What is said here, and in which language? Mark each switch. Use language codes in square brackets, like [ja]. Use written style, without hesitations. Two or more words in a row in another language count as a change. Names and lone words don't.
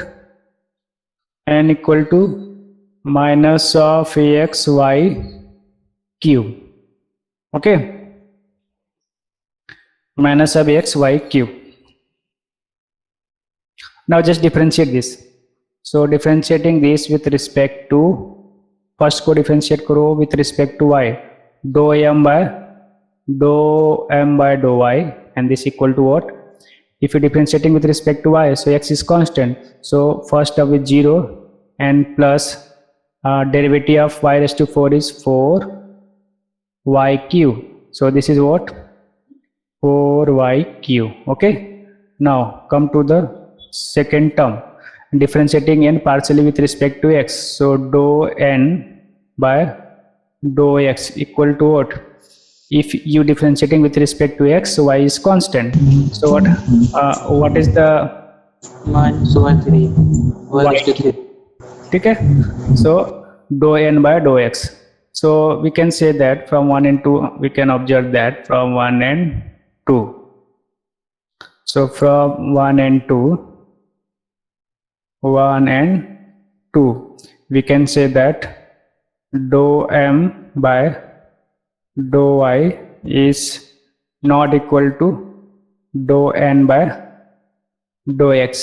[en] N equal to minus of ax y cube. Okay, minus of ax y cube. Now just differentiate this. So differentiating this with respect to, first को differentiate करो with respect to y, dou m by dou y, and this equal to what? If you differentiating with respect to y, so x is constant, so first term is 0 and plus derivative of y raised to 4 is 4y cube. So this is what? 4y cube. Okay, now come to the second term, differentiating n partially with respect to x, so dou n by dou x equal to what? If you differentiating with respect to x, so y is constant, so what is the minus 1 3 [hi] ठीक है, [en] so dou n by dou x. So we can say that from 1 and 2 we can observe that from 1 and 2. So from 1 and 2 we can say that dou m by dou y is not equal to dou n by dou x.